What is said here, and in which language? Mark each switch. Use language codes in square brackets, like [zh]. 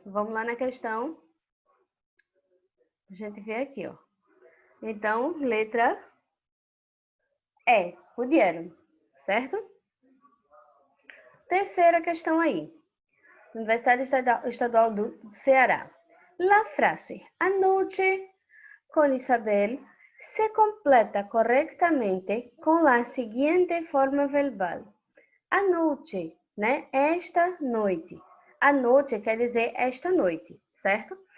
[pt] Vamos lá na questão. A gente vê aqui, ó. Então, letra E, puderam, certo? Terceira questão aí. Universidade Estadual do Ceará. [es] La frase anoche con Isabel se completa correctamente con la siguiente forma verbal. [pt] Anoche, né? Esta noite. Anoche quer dizer esta noite, certo?